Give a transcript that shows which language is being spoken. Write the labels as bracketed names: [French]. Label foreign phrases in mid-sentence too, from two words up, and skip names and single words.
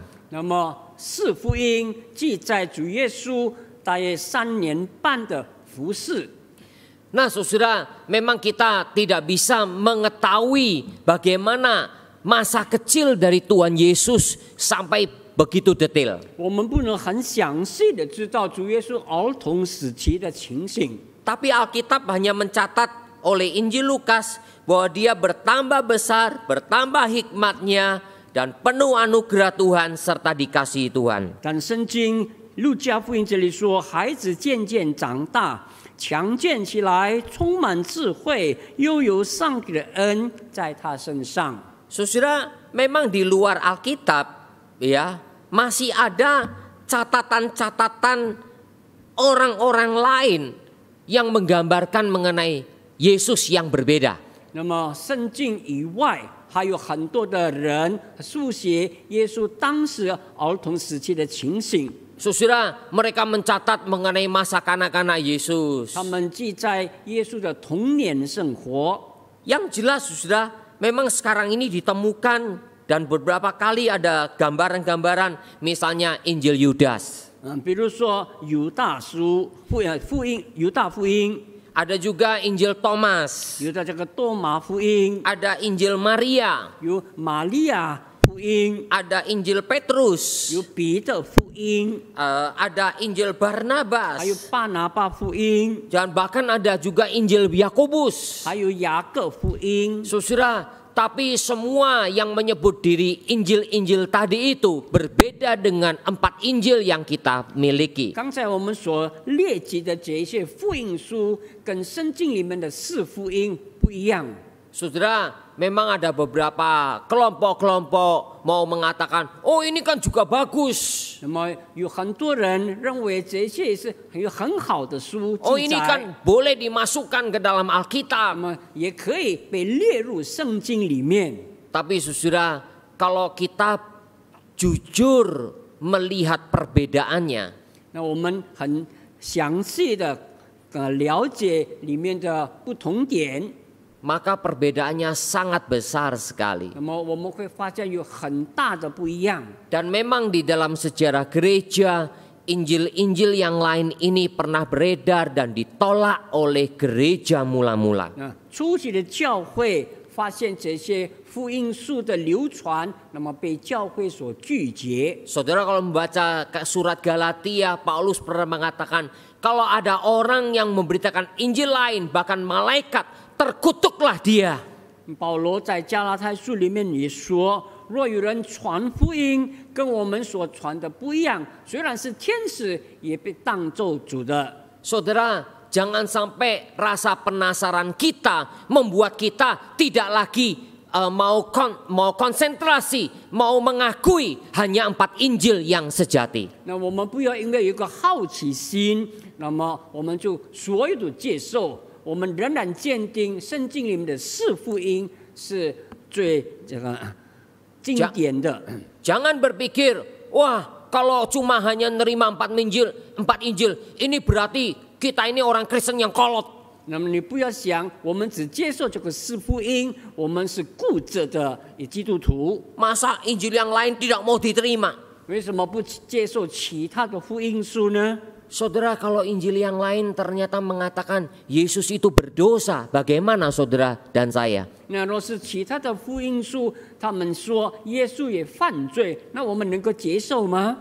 [Chinese] 那么4福音记载主耶稣大约3年半的服侍。 [Indonesian] Nah saudara, memang kita tidak bisa mengetahui bagaimana masa kecil dari Tuhan Yesus sampai begitu detail. [Chinese] 我们不能很详细的知道主耶稣儿童时期的情形， [Indonesian] Tapi Alkitab hanya mencatat oleh Injil Lukas bahwa dia bertambah besar, bertambah hikmatnya, dan penuh anugerah Tuhan serta dikasihi Tuhan. [Chinese] 但圣经路加福音这里说，孩子渐渐长大，强健起来，充满智慧，又有上帝的恩在他身上。 [Indonesian] Saudara, memang di luar Alkitab ya masih ada catatan-catatan orang-orang lain yang menggambarkan mengenai Yesus yang berbeda. [Chinese] 那么圣经以外，还有很多的人书写耶稣当时儿童时期的情形。 [Indonesian] Saudara, mereka mencatat mengenai masa kanak-kanak Yesus. [Chinese] 他们记载耶稣的童年生活。 [Indonesian] Yang jelas, saudara, memang sekarang ini ditemukan dan beberapa kali ada gambaran-gambaran, misalnya Injil Yudas. [Chinese] 比如说犹大书福音，犹大福音， [Indonesian] Ada juga Injil Thomas. [Chinese] 有的这个多马福音， [Indonesian] Ada Injil Maria. [Chinese] 有玛利亚福音， [Indonesian] Ada Injil Petrus. [Chinese] 有彼得福音， [Indonesian] Ada Injil Barnabas. [Chinese] 还有巴拿巴福音， [Indonesian] Dan bahkan ada juga Injil Yakobus. [Chinese] 还有雅各福音。 [Indonesian] Saudara, tapi semua yang menyebut diri Injil-Injil tadi itu berbeda dengan 4 Injil yang kita miliki. [Chinese] 刚才我们所列举的这些福音书，跟圣经里面的4福音不一样。 [Indonesian] Saudara, memang ada beberapa kelompok-kelompok mau mengatakan, oh ini kan juga bagus. [Chinese] 那么有很多人认为这些是有很好的书 [Indonesian] Oh [Chinese] 记 [Indonesian] ini [Chinese] 载， [Indonesian] kan boleh dimasukkan ke dalam [Chinese] 那 [Indonesian] Alkitab. [Chinese] 么也可以被列入圣经里面。 [Indonesian] Tapi saudara, kalau kita jujur melihat perbedaannya, [Chinese] 那我们很详细的了解里面的不同点， [Indonesian] maka perbedaannya sangat besar sekali. [Chinese] 那么我们会发现有很大的不一样。 [Indonesian] Dan memang di dalam sejarah gereja, Injil-Injil yang lain ini pernah beredar dan ditolak oleh gereja mula-mula. [Chinese] 那初期的教会发现这些福音书的流传，那么被教会所拒绝。 [Indonesian] Saudara kalau membaca surat Galatia, Paulus pernah mengatakan kalau ada orang yang memberitakan Injil lain, bahkan malaikat, terkutuklah dia. [Chinese] 保罗在加拉太书里面也说，若有人传福音跟我们所传的不一样，虽然是天使，也被当作主的。 [Indonesian] Saudara, jangan sampai rasa penasaran kita membuat kita tidak lagi mau konsentrasi, mau mengakui hanya 4 Injil yang sejati. [Chinese] 那我们不要因为有一个好奇心，那么我们就所有的接受。我们仍然坚定圣经里面的4福音是最经典的。 [Indonesian] Jangan berpikir, wah kalau cuma hanya nerima 4 Injil, ini berarti kita ini orang Kristen yang kolot. [Chinese] 那么你不要想，我们只接受这个4福音，我们是固执的基督徒。 [Indonesian] Masa Injil yang lain tidak mau diterima? [Chinese] 为什么不接受其他的福音书呢？ [Indonesian] Saudara, kalau Injil yang lain ternyata mengatakan Yesus itu berdosa, bagaimana saudara dan saya? [Chinese] 那若是其他的福音书，他们说耶稣也犯罪，那我们能够接受吗？